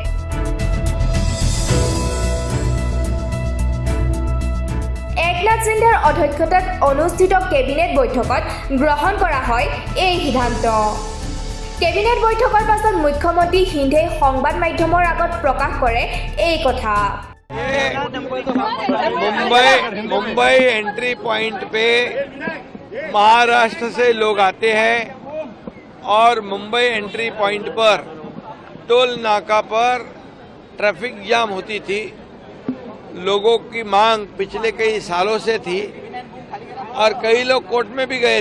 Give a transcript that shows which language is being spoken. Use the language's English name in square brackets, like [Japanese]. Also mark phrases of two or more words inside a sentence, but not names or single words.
[Assamese] একনাথ সিন্ধেৰ অধ্যক্ষতাত অনুষ্ঠিত কেবিনেট বৈঠকত গ্ৰহণ কৰা হয় এই সিদ্ধান্ত কেবিনেট বৈঠকৰ পাছত মুখ্যমন্ত্ৰী সিন্ধে সংবাদ মাধ্যমৰ আগত প্ৰকাশ কৰে এই কথা [Hindi] मुंबई [English] entry point [Hindi] पे महाराष्ट्र से लोग आते हैं और मुंबई [English] entry point [Hindi] पर टोल नाका पर ट्रैफिक जाम होती थी लोगों की मांग पिछले कई सालों से थी और कई लोग कोर्ट में भी गए